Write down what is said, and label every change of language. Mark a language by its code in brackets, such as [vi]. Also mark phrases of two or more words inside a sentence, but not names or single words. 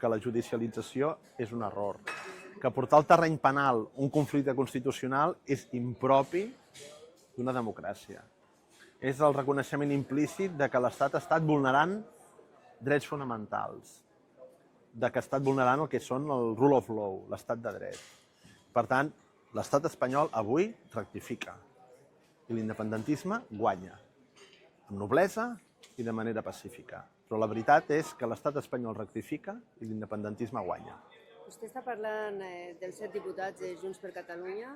[ca] que la judicialització és un error, que portar al terreny penal un conflicte constitucional és impropi d'una democràcia. És el reconeixement implícit de que l'Estat ha estat vulnerant drets fonamentals, de que ha estat vulnerant el que són el [en] rule of law, [ca] l'estat de dret. Per tant, l'estat espanyol avui rectifica i l'independentisme guanya, amb noblesa i de manera pacífica. Però la veritat és que l'estat espanyol rectifica i l'independentisme guanya. Vostè està parlant dels 7 diputats de Junts per Catalunya.